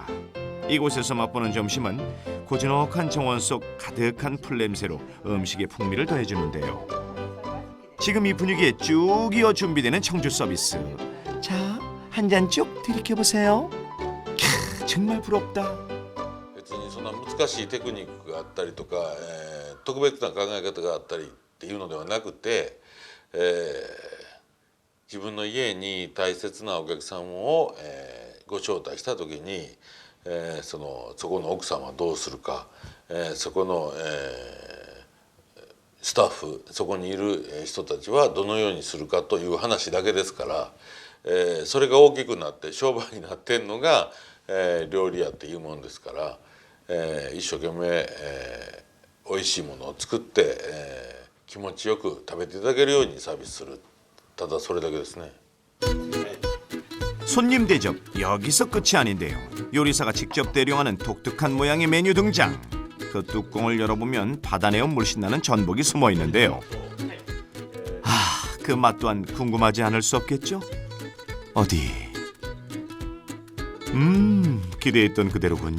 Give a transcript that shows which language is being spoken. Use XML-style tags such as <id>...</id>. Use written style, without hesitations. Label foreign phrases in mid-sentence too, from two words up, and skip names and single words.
<ko>이곳에서 맛보는 점심은 고즈넉한 정원 속 가득한 풀냄새로 음식의 풍미를 더해주는데요. 지금 이 분위기에 쭉 이어 준비되는 청주 서비스. 자, 한 잔 쭉 들이켜보세요. 캬, 정말 부럽다.</ko> <ja>別にそんな難しいテクニックがあったりとか、特別な考え方があったりっていうのではなくて、自分の家に大切なお客さんを、ご招待した時に、そこの奥さんはどうするか、そこの、スタッフそこにいる人たちはどのようにするかという話だけですから、それが大きくなって商売になってんのが、料理屋っていうもんですから、一生懸命、美味しいものを作って、気持ちよく食べていただけるようにサービスするただそれだけですね。</ja> <ko>손님 대접 여기서 끝이 아닌데요. 요리사가 직접 대령하는 독특한 모양의 메뉴 등장. 그 뚜껑을 열어보면 바다내음 물씬 나는 전복이 숨어 있는데요. 아, 그 맛 또한 궁금하지 않을 수 없겠죠? 어디? 기대했던 그대로군.</ko>